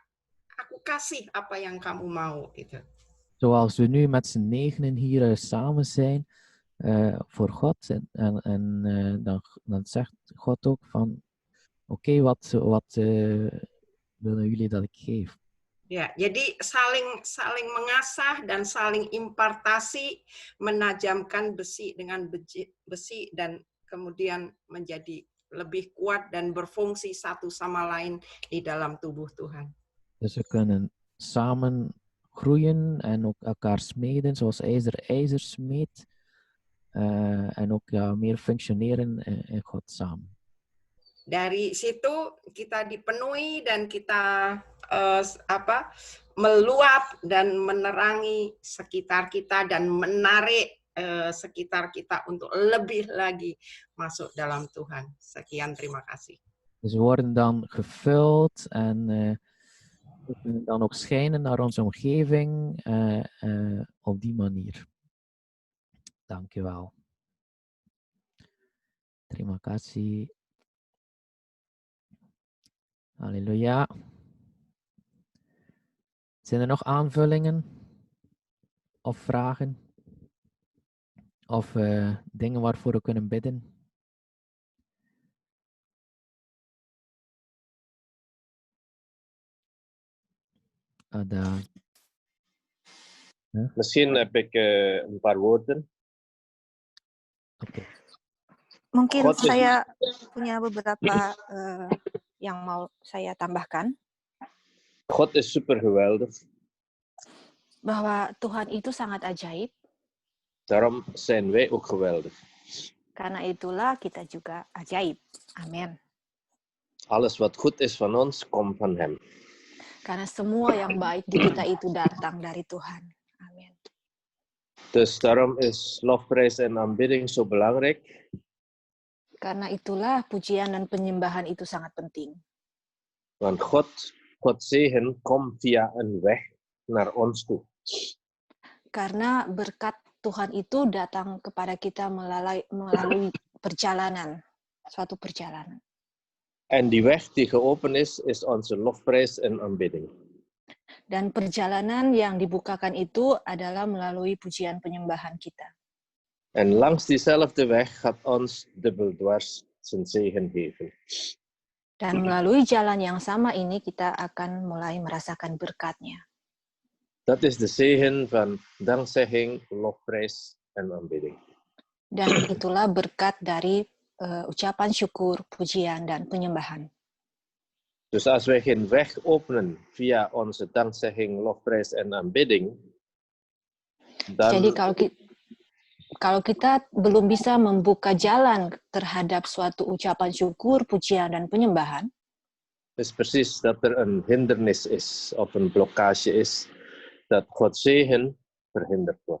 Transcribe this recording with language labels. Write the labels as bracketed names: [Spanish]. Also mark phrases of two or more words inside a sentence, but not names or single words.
[Indonesian] Aku kasih apa yang kamu mau gitu. [Dutch] Zoals we nu met z'n 9 hier samen zijn voor God en dan zegt God ook van oké, wat willen jullie dat ik geef? [Indonesian] Ya, jadi saling mengasah dan saling impartasi, menajamkan besi dengan besi dan kemudian menjadi lebih kuat dan berfungsi satu sama lain di dalam tubuh Tuhan. [Dutch] Dus we kunnen samen groeien en ook elkaar smeden, zoals ijzer smeedt. En ook meer functioneren in God samen. [Indonesian] Dari situ kita dipenuhi dan kita meluap dan menerangi sekitar kita dan menarik sekitar kita untuk lebih lagi masuk dalam Tuhan. Sekian, terima kasih. [Dutch] Dus we worden dan gevuld en dan ook schijnen naar onze omgeving op die manier. Dank je wel. [Indonesian] Terima kasih. Halleluja. [Dutch] Zijn er nog aanvullingen of vragen? Of dingen waarvoor we kunnen bidden? [Indonesian] Ada. Huh? [Dutch] Misschien heb ik een paar woorden. Oké. [Indonesian] Mungkin [Dutch] God is- [Indonesian] saya punya beberapa yang mau saya tambahkan. [Dutch] God is super geweldig. [Indonesian] Bahwa Tuhan itu sangat ajaib. [Dutch] Daarom zijn wij ook geweldig. [Indonesian] Karena itulah kita juga ajaib. Amin. [Dutch] Alles wat goed is van ons, komt van hem. [Indonesian] Karena semua yang baik di kita itu datang dari Tuhan. Amin. [Dutch] Dus daarom is lofprijs en aanbidding zo belangrijk. [Indonesian] Karena itulah pujian dan penyembahan itu sangat penting. [Dutch] Want God zegen komt via een weg naar ons toe. [Indonesian] Karena berkat Tuhan itu datang kepada kita melalui perjalanan, suatu perjalanan. [Dutch] En die weg die geopend is onze lofprijs en aanbidding. [Indonesian] Dan perjalanan yang dibukakan itu adalah melalui pujian penyembahan kita. [Dutch] En langs diezelfde weg gaat ons dubbeldwars zijn zegen geven. [Indonesian] Dan melalui jalan yang sama ini kita akan mulai merasakan berkatnya. [Dutch] Dat is de zegen van dankzegging, lofprijs en aanbidding. [Indonesian] Dan itulah berkat dari ucapan syukur, pujian, dan penyembahan. [Dutch] Dus als wij geen weg openen via onze dankzegging, lofprijs en aanbidding, dan [Indonesian] Jadi kalau kita belum bisa membuka jalan terhadap suatu ucapan syukur, pujian, dan penyembahan, [Dutch] is precies dat er een hindernis is of een blokkage is dat Gods zegen verhinderd wordt.